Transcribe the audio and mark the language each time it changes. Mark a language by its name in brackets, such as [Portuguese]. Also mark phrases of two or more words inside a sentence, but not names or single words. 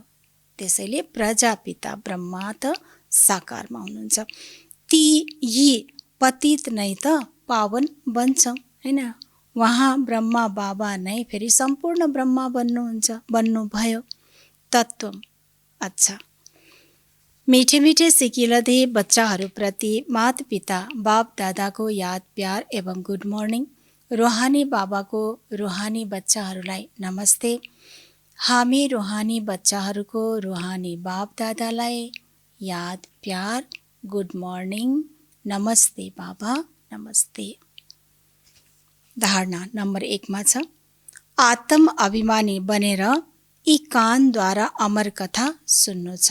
[Nepali] त्यसैले प्रजापिता ब्रह्मा त साकारमा हुनुहुन्छ। ती यी पतित नै त पावन बन्छौँ हैन। उहाँ ब्रह्मा बाबा नै फेरि सम्पूर्ण ब्रह्मा बन्नुभयो। तत्त्व [Hindi] अच्छा, मीठे मीठे [Nepali] सिकिलधे बच्चाहरूप्रति माता पिता बाप दादाको याद प्यार एवं [English] good morning. [Nepali] रुहानी बाबाको रुहानी बच्चाहरूलाई नमस्ते। हामी रुहानी बच्चाहरूको रुहानी बाप दादालाई याद प्यार [English] good morning, [Nepali] नमस्ते बाबा, नमस्ते। धारणा नम्बर 1 मा छ, आत्म अभिमानी बनेर यी कानद्वारा अमर कथा सुन्नु छ।